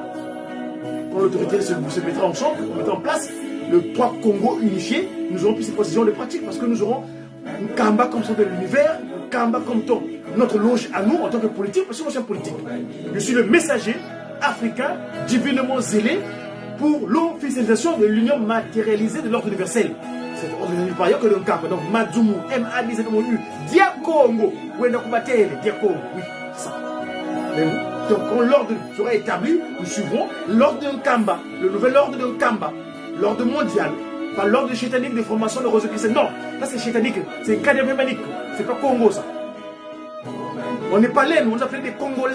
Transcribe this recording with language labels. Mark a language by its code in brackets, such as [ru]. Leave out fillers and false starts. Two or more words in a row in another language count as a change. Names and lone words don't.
[fr] Quand l'autorité se mettra en chambre, on mettra en place le 3 Congo unifié, nous aurons plus ces précisions de pratiques parce que nous aurons un Kamba comme centre de l'univers, un Kamba comme notre loge à nous en tant que politique, parce que moi je suis un politique. Je suis le messager africain divinement zélé pour l'officialisation de l'union matérialisée de l'ordre universel. C'est l'ordre universel par ailleurs que le Kamba. Donc Madzumu, M-A-D-Z-O-U, Diakongo, Wendakubatele, Diakongo, oui, c'est ça. Donc quand l'ordre sera établi, nous suivrons l'ordre d'un Kamba, le nouvel ordre d'un Kamba, l'ordre mondial, pas l'ordre chétanique de formation de Rose Christ. Non, là c'est chétanique, c'est kadémémanique, c'est pas Congo ça. On n'est pas laid, nous on appelle des Congolais.